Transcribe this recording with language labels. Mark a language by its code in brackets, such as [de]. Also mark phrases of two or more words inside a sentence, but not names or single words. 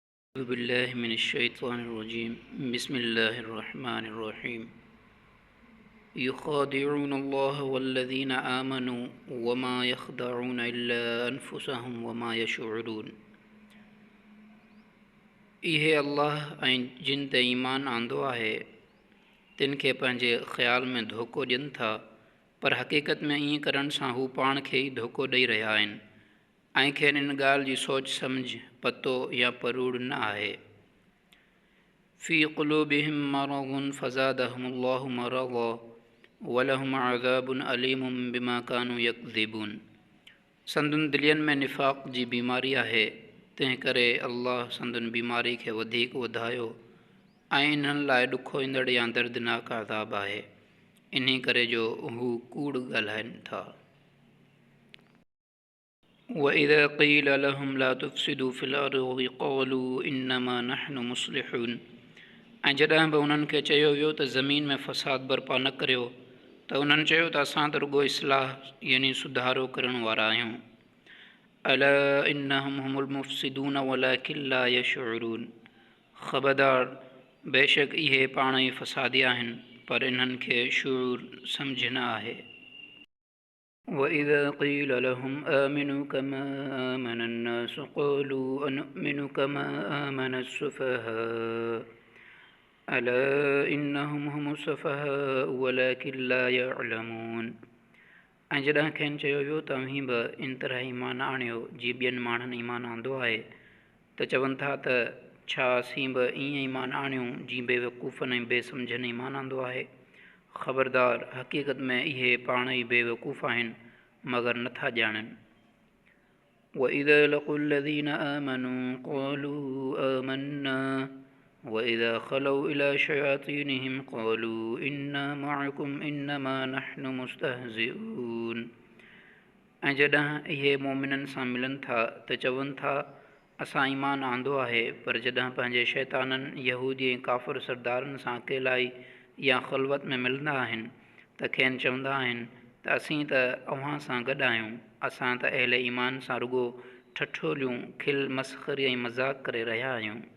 [ar] أعوذ بالله من الشيطان الرجيم بسم الله الرحمن الرحيم يخادعون الله والذين آمنوا وما يخدعون إلا أنفسهم وما يشعرون [sd] इहे अल्लाह ऐं जिन ते ईमान आंदो आहे तिन खे पंहिंजे ख़्याल में धोखो ॾियनि था, पर हक़ीक़त में ईअं करण सां हू पाण खे ई धोखो ॾेई रहिया आहिनि ऐं खेनि इन ॻाल्हि जी सोच सम्झ पतो या परूड़ न आहे। [ar] في قلوبهم مرض فزادهم الله مرضا ولهم عذاب أليم بما كانوا يكذبون. [sd] संदुनि दिलियनि में निफ़ाक़ जी बीमारी आहे, तंहिं करे अल्लाह संदुनि बीमारी खे वधीक वधायो ऐं इन्हनि लाइ ॾुखो ईंदड़ या दर्दनाक अज़ाब आहे, इन्ही करे जो हू कूड़ ॻाल्हाइनि था। [ar] وإذا قيل لهم لا تفسدوا في الأرض قالوا إنما نحن مصلحون। [sd] ऐं जॾहिं बि उन्हनि खे चयो वियो त ज़मीन में फ़साद बर्पा न करियो त उन्हनि चयो त असां त रुॻो इस्लाह यानी सुधारो करण वारा आहियूं। [ar] ألا إنهم هم المفسدون ولكن لا يشعرون. [sd] ख़बरदार, बेशक इहे पाण ई फ़सादी आहिनि, पर इन्हनि खे शूर सम्झ न आहे। [ar] وإذا قيل لهم آمنوا كما آمن الناس قالوا أنؤمن كما آمن السفهاء ألا إنهم هم السفهاء ولكن لا يعلمون। [sd] ऐं जॾहिं खेनि चयो वियो तव्हीं बि इन तरह ईमान आणियो जीअं ॿियनि माण्हुनि ईमान आंदो आहे, त चवनि था त छा असीं बि ईअं ईमान आणियूं जीअं बेवकूफ़नि ऐं बेसम्झनि ईमान आंदो आहे। ख़बरदार, हक़ीक़त में इहे पाण ई बेवकूफ़ आहिनि मगर नथा ॼाणनि। [ar] وإذا لقوا الذين آمنوا قالوا آمنا وإذا خلوا إلى شياطينهم قالوا إنا معكم إنما نحن مستهزئون। [sd] ऐं जॾहिं इहे मोमिननि सां मिलनि था त चवनि था असां ईमान आंदो आहे, पर जॾहिं पंहिंजे शैताननि यहूदी ऐं काफ़िर सरदारनि सां अकेलाई या ख़लवत में मिलंदा आहिनि त खेनि चवंदा आहिनि त असीं त अव्हां सां गॾु आहियूं, असां त अहले ईमान सां रुॻो ठठोलियूं खिल मस्ख़री ऐं मज़ाक़ करे रहिया आहियूं।